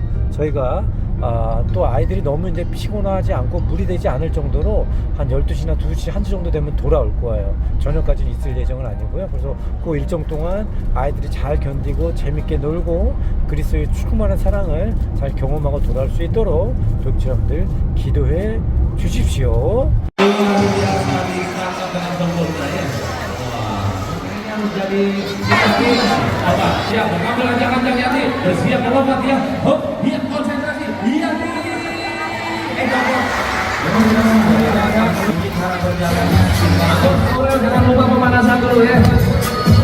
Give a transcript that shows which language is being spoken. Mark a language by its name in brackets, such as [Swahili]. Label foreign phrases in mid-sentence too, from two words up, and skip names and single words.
[Korean] 저희가 또 아이들이 너무 이제 피곤하지 않고 무리되지 않을 정도로 한 12시나 2시, 1시 정도 되면 돌아올 거예요. 저녁까지는 있을 예정은 아니고요. 그래서 그 일정 동안 아이들이 잘 견디고 재밌게 놀고 그리스도의 충만한 사랑을 잘 경험하고 돌아올 수 있도록 동역자 여러분들 기도해 주십시오. [Indonesian] menjadi apa siap mengambil ajakan hati bersiap melompat ya lihat konsentrasi lihat jangan lupa pemanasan dulu ya.